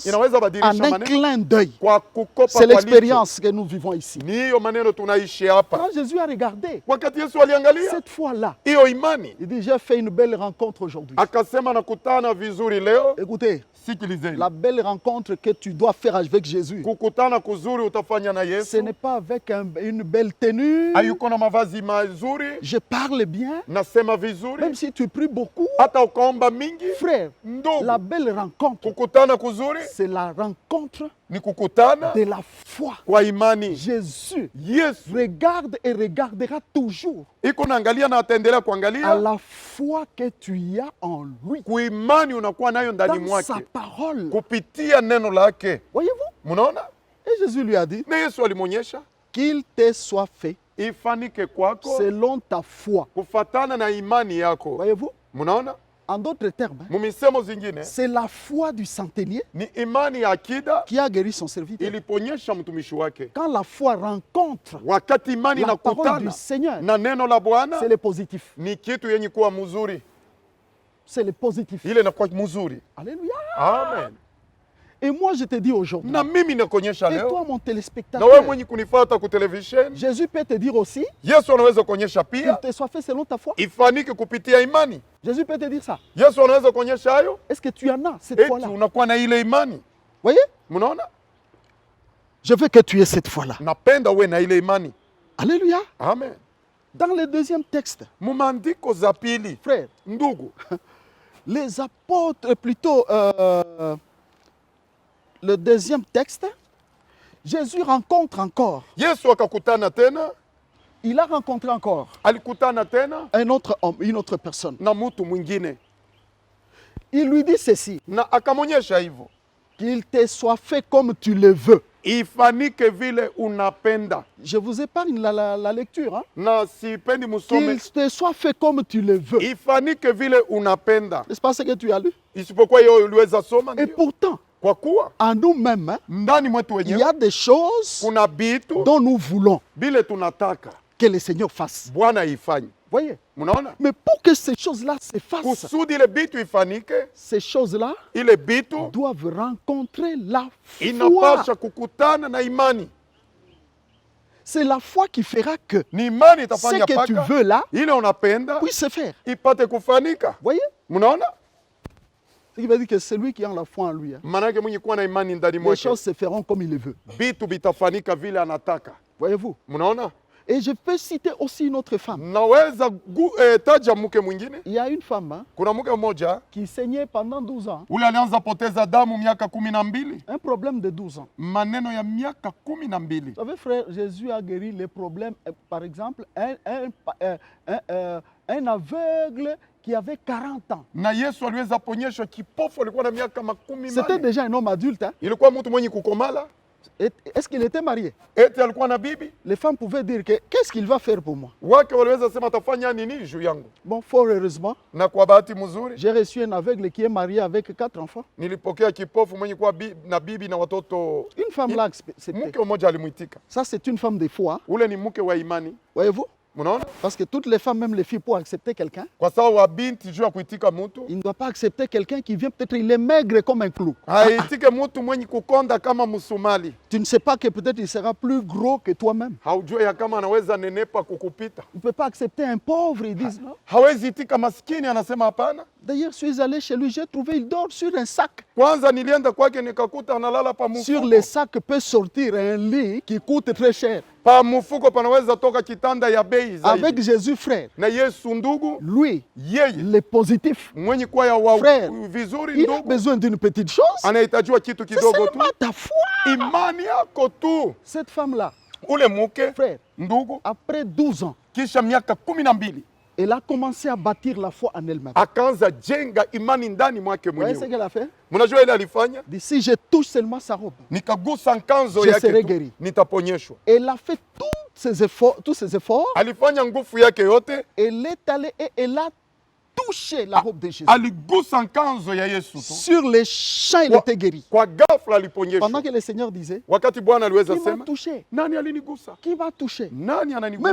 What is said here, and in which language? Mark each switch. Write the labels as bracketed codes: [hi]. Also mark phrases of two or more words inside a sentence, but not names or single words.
[sw] Inaweza [fr] en [sw] badilisha [fr] un [sw] maneno [fr] clin d'œil. [sw] kwa kukopa [fr] C'est [sw] kwa licho. [fr] l'expérience que nous vivons ici. [sw] Ni hiyo maneno tunaishi hapa. [fr] Quand Jésus a regardé [sw] Wakati Yesu aliangalia [fr] cette foi-là, [sw] hiyo imani, [fr] il dit, j'ai fait une belle rencontre aujourd'hui. [sw] akasema nakutana vizuri leo. [fr] Écoutez, [sw] Sikilizeni, [fr] la belle rencontre que tu dois faire avec Jésus, [sw] kukutana kuzuri utafanya na [fr] ce [sw] Yesu [fr] n'est pas avec une belle tenue. [sw] hayuko na mavazi mazuri, [fr] Je parle bien, [sw] nasema vizuri, [fr] même si tu pries beaucoup. [sw] hata ukaomba mingi. [fr] Frère, [sw] Ndugu, [fr] la belle rencontre, [sw] kukutana kuzuri [fr] c'est la rencontre [sw] ni kukutana [fr] de la foi. [sw] kwa imani. [fr] Jésus [sw] Yesu [fr] regarde et regardera toujours [sw] iko naangalia na ataendelea [fr] à [sw] kuangalia [fr] la foi que tu as en lui, [sw] kuimani unakuwa nayo ndani [fr] dans sa [sw] mwake [fr] parole. [sw] kupitia neno lake. [fr] Voyez-vous? [sw] Mnaona, [fr] Et Jésus lui a dit [sw] na Yesu alimwonyesha [fr] qu'il te soit fait [sw] ifanike kwako [fr] selon ta foi. [sw] kufatana na imani yako. [fr] Voyez-vous? [sw] Mnaona, [fr] En d'autres termes, [sw] mumisemo zingine [fr] c'est la foi du centenier [sw] ni imani ya akida [fr] qui a guéri son serviteur. [sw] iliponyesha mtumishi wake. [fr] Quand la foi rencontre [sw] Wakati imani [fr] la parole du [sw] nakutana [fr] Seigneur, [sw] na neno la Bwana, [fr] c'est le positif. [sw] ni kitu yenye kuwa mzuri, [fr] C'est le positif. [sw] ile inakuwa mzuri. [fr] Alléluia. [sw] Amen. [fr] Et moi, je te dis aujourd'hui, [sw] Na mimi nakuonyesha [fr] et toi, [sw] leo, [fr] mon [sw] na wewe [fr] téléspectateur, [sw] mwenye kunifuata ku television, [fr] Jésus peut te dire aussi [sw] Yesu anaweza kuonyesha [fr] qu'il [sw] pia [fr] te soit fait selon ta foi. [sw] ifanike kupitia imani. [fr] Jésus peut te dire ça. [sw] Yesu anaweza kuonyesha hayo, [fr] Est-ce que tu en as cette [sw] eti [fr] foi-là? [sw] unakuwa na ile imani. [fr] Voyez? [sw] Mnaona, [fr] Je veux que tu aies cette foi-là. [sw] napenda uwe na ile imani. [fr] Alléluia. [sw] Amen. [fr] Dans le deuxième texte, [sw] Mumaandiko za pili, [fr] frère, [sw] ndugu, [fr] les apôtres, plutôt le deuxième texte, Jésus rencontre encore, [sw] Yesu akakutana tena, [fr] il a rencontré encore [sw] alikutana tena [fr] un autre homme, une autre personne. [sw] na mtu mwingine [fr] Il lui dit ceci, [sw] na akamwonyesha hivyo, [fr] qu'il te soit fait comme tu le veux. [sw] ifanike vile unapenda. [fr] Je vous épargne la lecture. Hein? [sw] Na sipendi musome, [fr] Qu'il te soit fait comme tu le veux. [sw] ifanike vile unapenda. [fr] N'est-ce pas ce que tu as lu? [sw] Isipokuwa hiyo uliweza soma, [fr] Et [sw] ndio. [fr] pourtant, [sw] Kwa kuwa [fr] en nous-mêmes, hein, [sw] ndani mwetu [fr] il y [sw] wenyewe [fr] a des choses [sw] kuna bitu [fr] dont nous voulons [sw] vile tunataka [fr] que le Seigneur fasse. [sw] Bwana ifanye. [fr] Voyez? [sw] Mnaona, [fr] Mais pour que ces choses-là se fassent, [sw] kusudi ile bitu ifanike, [fr] ces choses-là [sw] ile bitu [fr] doivent rencontrer la foi. [sw] inapasha kukutana na imani. [fr] C'est la foi qui fera que [sw] Ni imani [fr] ce [sw] itafanya [fr] que tu [sw] paka [fr] veux là [sw] ile unapenda [fr] puisse se faire. [sw] ipate kufanika. [fr] Voyez? [sw] Mnaona, [fr] Ce qui veut dire que celui qui a la foi en lui, hein, [sw] manake mwenye kuwa na imani ndani [fr] les [sw] mwake, [fr] choses se feront comme il le veut. [sw] bitu bitafanika vile anataka. [fr] Voyez-vous? [sw] Mnaona, [fr] Et je peux citer aussi une autre femme. [sw] naweza taja mke mwingine. [fr] Il y a une femme hein, [sw] Kuna mke mmoja [fr] qui saignait pendant 12 ans. [sw] ule alianza poteza damu miaka 12, [fr] Un problème de 12 ans. [sw] maneno ya miaka 12. [fr] Vous savez, frère, Jésus a guéri les problèmes. Par exemple, un aveugle qui avait 40 ans. [sw] Na Yesu aliweza ponyesha kipofu alikuwa na miaka 10. [fr] C'était déjà un homme adulte. Hein. [sw] Ilikuwa mtu mwenye kukomala, [fr] Est-ce qu'il était marié? [sw] eti alikuwa na bibi [fr] Les femmes pouvaient dire que qu'est-ce qu'il va faire pour moi? [sw] wake, waliweza sema atafanya nini juu yangu. [fr] Bon, fort heureusement, [sw] Na kwa bahati mzuri [fr] j'ai reçu un aveugle qui est marié avec 4 enfants. [sw] nilipokea kipofu mwenye kuwa na bibi na watoto. [fr] Une femme l'a accepté. [sw] Mke mmoja alimwitika. [fr] Ça, c'est une femme de foi. Hein. [sw] Ule ni mke wa imani. [fr] Voyez-vous? [sw] Mnaona, [fr] Parce que toutes les femmes, même les filles, pour accepter quelqu'un, [sw] kwa sababu wa binti juu ya kuitika mtu [fr] il ne doit pas accepter quelqu'un qui vient, peut-être il est maigre comme un clou. [sw] haitike mtu mwenye kukonda kama msumali. [fr] Tu ne sais pas que peut-être il sera plus gros que toi-même. [sw] Haujue ya kama anaweza nenepa kukupita. [fr] Il ne peut pas accepter un pauvre, ils disent non. [sw] Hawezi itika maskini, anasema hapana. [fr] D'ailleurs, je suis allé chez lui, j'ai trouvé, il dort sur un sac. [sw] Kwanza nilienda kwake nikakuta analala pa [fr] Sur [sw] mfuko. [fr] les sacs peut sortir un lit qui coûte très cher. [sw] Pa mfuko panaweza toka kitanda ya bei zaidi. [fr] Avec Jésus, frère, [sw] Na Yesu ndugu, [fr] lui, [sw] yeye [fr] le positif, [sw] mwenye kuwa ya wa [fr] Frère, [sw] vizuri [fr] il a [sw] ndugu, [fr] besoin d'une petite chose. [sw] anahitajiwa kitu [fr] C'est [sw] kidogo tu, [fr] seulement ta foi. [sw] imani yako tu. [fr] Cette femme-là, [sw] Ule mke [fr] frère, [sw] ndugu, [fr] après 12 ans, [sw] kisha miaka 12 [fr] elle a commencé à bâtir la foi en elle-même. [sw] akaanza jenga imani ndani mwake [fr] Vous voyez ce [sw] mwenyewe. [fr] qu'elle a fait? [sw] Mnajua ile alifanya, [fr] Dit, si je touche seulement sa robe, [sw] nikagusa nkanzo [fr] Je [sw] yake [fr] serai [sw] tu, [fr] guéri. [sw] nitaponyeshwa. [fr] elle a fait tous ses efforts, [sw] Alifanya nguvu yake yote, [fr] elle est allée et elle a touché la robe de Jésus. [sw] aligusa nkanzo ya Yesu tu. [fr] Sur les champs, il était guéri. [sw] Kwa ghafla aliponyeshwa. [fr] Pendant que le Seigneur disait, [sw] Wakati Bwana aliweza [fr] qui m'a [sw] sema, [fr] touché? [sw] nani alinigusa? [fr] Qui m'a touché? [sw] Nani ananigusa?